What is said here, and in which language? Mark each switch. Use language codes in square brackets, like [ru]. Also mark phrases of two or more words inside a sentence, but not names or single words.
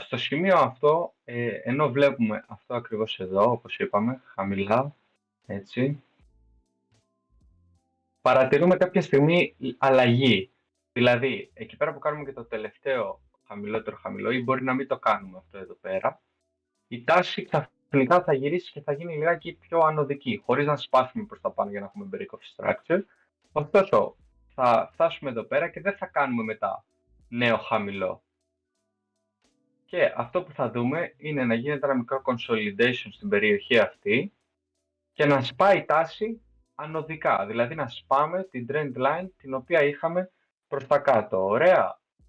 [el] Στο σημείο αυτό, ενώ βλέπουμε αυτό ακριβώς εδώ, όπως είπαμε, χαμηλά, έτσι, παρατηρούμε κάποια στιγμή αλλαγή. Δηλαδή, εκεί πέρα που κάνουμε και το τελευταίο χαμηλότερο χαμηλό, ή μπορεί να μην το κάνουμε αυτό εδώ πέρα, η τάση ξαφνικά θα γυρίσει και θα γίνει λιγάκι πιο ανωδική, χωρίς να σπάσουμε προς τα πάνω για να έχουμε [en] break of structure. [el] Ωστόσο, θα φτάσουμε εδώ πέρα και δεν θα κάνουμε μετά νέο χαμηλό. Και αυτό που θα δούμε είναι να γίνεται ένα μικρό consolidation στην περιοχή αυτή και να σπάει η τάση ανωδικά, δηλαδή να σπάμε την [en] trend line [el] την οποία είχαμε προς τα κάτω. Ωραία.